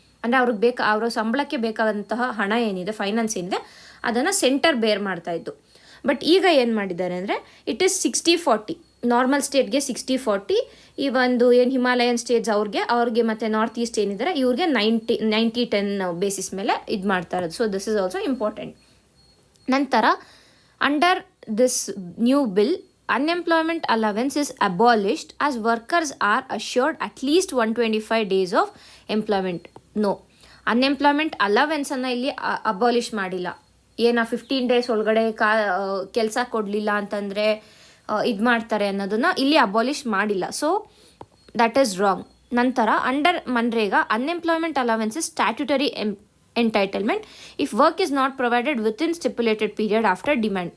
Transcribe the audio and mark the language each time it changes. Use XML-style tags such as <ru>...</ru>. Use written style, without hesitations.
<kn>ಅಂದರೆ ಅವ್ರಿಗೆ ಅವರ ಸಂಬಳಕ್ಕೆ ಬೇಕಾದಂತಹ ಹಣ ಏನಿದೆ, ಫೈನಾನ್ಸ್ ಏನಿದೆ, ಅದನ್ನು ಸೆಂಟರ್ ಬೇರ್ ಮಾಡ್ತಾ ಇತ್ತು. ಬಟ್ ಈಗ ಏನು ಮಾಡಿದ್ದಾರೆ ಅಂದರೆ</kn> <en>it is 60-40,</en> <kn>ನಾರ್ಮಲ್ ಸ್ಟೇಟ್ಗೆ 60-40, ಈ ಒಂದು ಏನು ಹಿಮಾಲಯನ್ ಸ್ಟೇಟ್ಸ್ ಅವ್ರಿಗೆ ಮತ್ತು ನಾರ್ತ್ ಈಸ್ಟ್ ಏನಿದ್ದಾರೆ ಇವ್ರಿಗೆ 90-10 ಬೇಸಿಸ್ ಮೇಲೆ ಇದು ಮಾಡ್ತಾ ಇರೋದು.</kn> <en>So this is also important. ನಂತರ under this new bill, unemployment allowance is abolished as workers are assured at least 125 days of employment.</en> <kn>No, unemployment ಅಲವೆನ್ಸನ್ನು ಇಲ್ಲಿ ಅಬಾಲಿಷ್ ಮಾಡಿಲ್ಲ. 15 ಡೇಸ್ ಒಳಗಡೆ ಕೆಲಸ ಕೊಡಲಿಲ್ಲ ಅಂತಂದರೆ ಇದು ಮಾಡ್ತಾರೆ ಅನ್ನೋದನ್ನು ಇಲ್ಲಿ ಅಬಾಲಿಷ್ ಮಾಡಿಲ್ಲ.</kn> <en>So that is wrong. ನಂತರ under MNREGA unemployment allowance is statutory entitlement if work is not provided within stipulated period after demand.</en>